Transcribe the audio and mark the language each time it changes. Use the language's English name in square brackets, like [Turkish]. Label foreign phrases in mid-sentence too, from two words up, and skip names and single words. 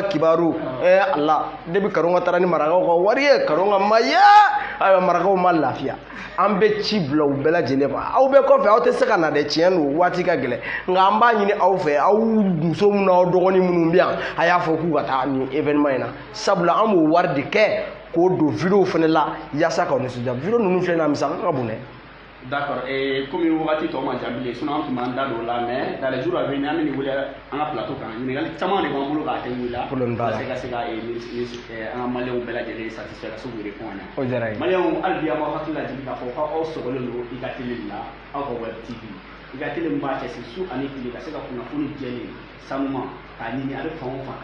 [Bambara] kibaru Allah depuis karonga taara ni marakaw ka wari ye karonga ma ye ayiwa marakaw ma lafiya an bɛ ci bila u bɛɛ lajɛlen ma aw bɛɛ kɔfɛ aw tɛ se ka na dɛ tiɲɛ don waati ka gɛlɛn nka an b'a ɲini aw fɛ aw muso n'aw dɔgɔnin minnu bɛ yan a y'a fɔ k'u ka taa nin événement in na sabula an b'o wari de kɛ k'o don vidéo fana la yaasa k'aw nisɔndiya vidéo ninnu filɛ nin ye a misɛn ka bon dɛ. [French] D'accord, et comme [Bambara] wagati tɔ ma jan bilen sinon an tun b'an da don o la [French] mais dans les jours à venir [Bambara] an bɛ nin wele an ka plateau kan ɲininkali caman de b'an bolo k'a kɛ wuli la ka se ka an ka maliyɛnw bɛɛ lajɛlen satisfait ka se k'u répondre a ɲɛ. O diyara n ye. Maliyɛnw hali bi an b'aw hakili lajigin k'a fɔ k'aw sɔgɔlen don i ka télé de la aw ka web TV i ka teli min b'a cɛsiri su ani tile ka se ka kunnafoni jɛlen sanuma k'a ɲini a bɛ fan o fan